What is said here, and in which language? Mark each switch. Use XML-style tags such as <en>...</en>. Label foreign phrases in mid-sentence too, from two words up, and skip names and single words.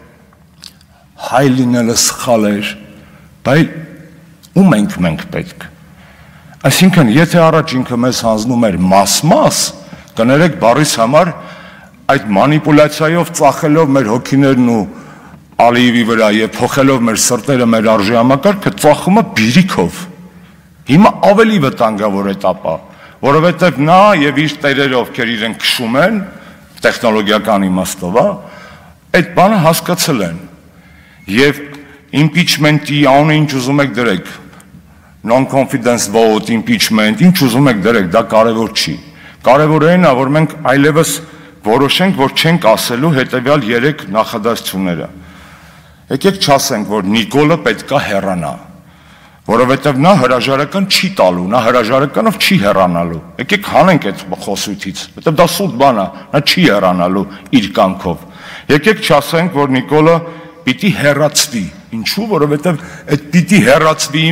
<hy>հայ լինելը սխալ էր, բայց ում ենք մենք պետք։ Այսինքն, եթե առաջ ինքը մեզ հանձնում էր մաս-մաս, կներեք բառիս համար այդ մանիպուլյացիայով ծախելով մեր հոգիներն ու Ալիևի վրա եւ փոխելով մեր սրտերը, մեր արժի համակարգը, ծախում է բիրիքով։ Հիմա ավելի վտանգավոր էտապ է, որովհետեւ նա եւ իր տերերը, ովքեր իրեն քշում են, տեխնոլոգիական իմաստով, այդ բանը հասկացել են։ Եվ impeachment-ի անունը ինչ ուզում եք դրեք,</hy> <en>non-confidence vote, impeachment,</en> <hy>ինչ ուզում եք դրեք, դա կարևոր չի։ Կարևորը այն է, որ մենք այլևս որոշենք, որ չենք ասելու հետևյալ 3 նախադասությունները։ Եկեք չասենք, որ Նիկոլը պետք է հեռանա, որովհետև նա հրաժարական չի տալու, նա հրաժարականով չի հեռանալու։ Եկեք հանենք այդ խոսույթից, որովհետև դա սուտ բան է, նա չի հեռանալու իր կամքով։ Եկեք չասենք, որ Նիկոլը պիտի հեռացվի։ Ինչու՞, որովհետև այդ պիտի հեռացվի</hy>